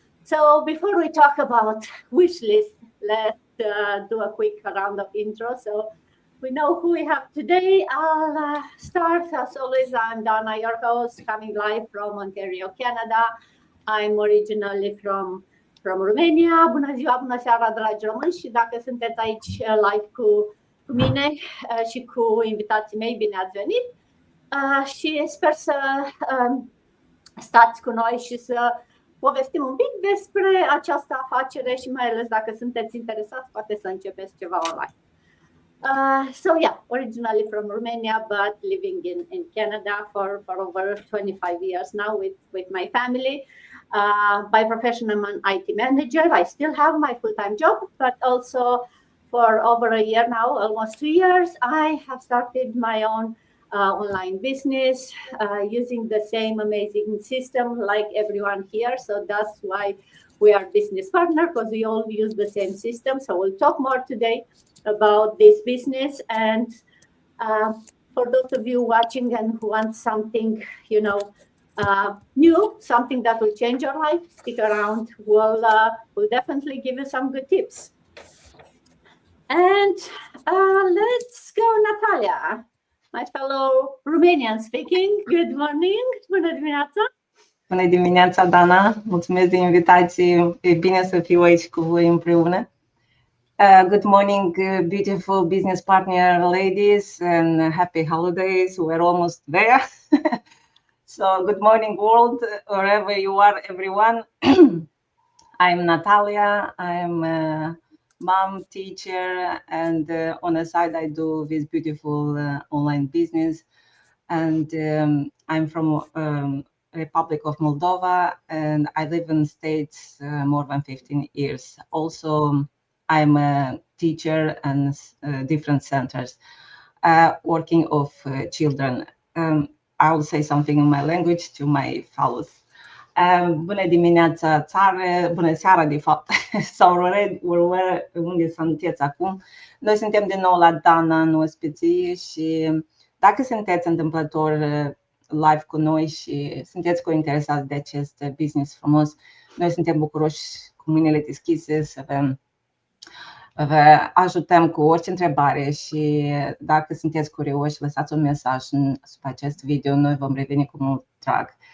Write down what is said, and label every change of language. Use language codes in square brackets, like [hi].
[en] So before we talk about wish list, let's do a quick round of intro. So we know who we have today. I'll start as always. I'm Dana, your host, coming live from Ontario, Canada. I'm originally from Romania. [ro] Bună ziua, bună seara, dragi români, și dacă sunteți aici live cu mine și cu invitații mei, bine ați venit. Și sper să stați cu noi și să povestim un pic despre această afacere și mai ales dacă sunteți interesați, poate să începeți ceva online. [en] So yeah, originally from Romania, but living in Canada for over 25 years now with my family. By profession, I'm an IT manager. I still have my full-time job, but also for over a year now, almost 2 years, I have started my own online business using the same amazing system like everyone here. So that's why we are business partner, because we all use the same system. So we'll talk more today about this business. And for those of you watching and who want something, new, something that will change your life, stick around. We'll definitely give you some good tips. And let's go, Natalia, my fellow Romanian speaking. Good morning. [ro] Bună dimineața. Bună dimineața, Dana. Mulțumesc de invitație. E bine să fiu aici cu voi împreună. [en] Good morning, beautiful business partner ladies, and happy holidays. We're almost there. So good morning, world, wherever you are, everyone. I'm Natalia. I'm a mom, teacher, and on the side I do this beautiful online business. And I'm from Republic of Moldova, and I live in States more than 15 years. Also, I'm a teacher and different centers working of children. I will say something in my language to my fellows. [ro] Bună dimineața, țară, bună seara, de fapt, sau unde sunteți acum. Noi suntem din nou la Dana în ospiție și dacă sunteți întâmplător live cu noi și sunteți interesați de acest business frumos, noi suntem bucuroși cu mâinile deschise să vă ajutăm cu orice întrebare și dacă sunteți curioși, lăsați un mesaj sub acest video, noi vom reveni cu mult drag.